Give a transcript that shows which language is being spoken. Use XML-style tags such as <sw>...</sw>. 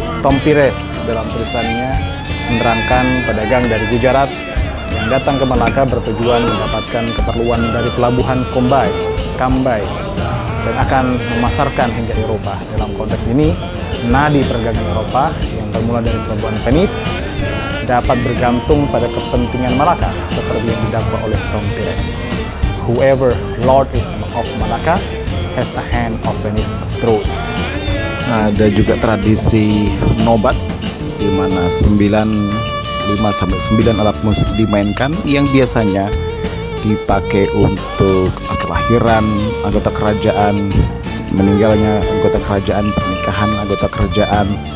<id>Tom Pires dalam tulisannya menerangkan pedagang dari Gujarat yang datang ke Malaka bertujuan mendapatkan keperluan dari pelabuhan Kambai dan akan memasarkan hingga Eropa. Dalam konteks ini, nadi perdagangan Eropa yang bermula dari pelabuhan Venice dapat bergantung pada kepentingan Malaka seperti yang didakwa oleh Tom Pires.</id> <en>Whoever Lord is of Malaka has a hand of Venice through.</en> <id>Ada juga tradisi nobat di mana 5 sampai 9 alat musik dimainkan yang biasanya dipakai untuk kelahiran anggota kerajaan, meninggalnya anggota kerajaan, pernikahan anggota kerajaan.</id>